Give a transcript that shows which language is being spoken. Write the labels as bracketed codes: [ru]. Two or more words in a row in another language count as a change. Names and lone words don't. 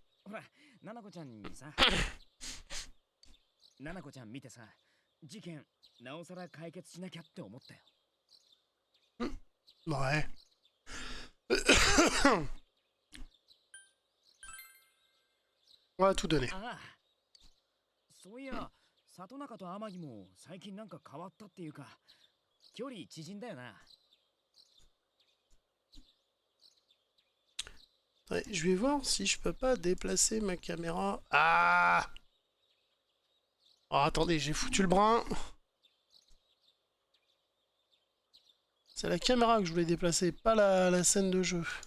[fr] Ouais. On va tout donner. [ja] そういや、里中と天城も最近なんか変わったっていうか、距離縮んだよな。 [fr] Ouais, je vais voir si je peux pas déplacer ma caméra. Ah! Oh, attendez, j'ai foutu le brin. C'est la caméra que je voulais déplacer, pas la scène de jeu.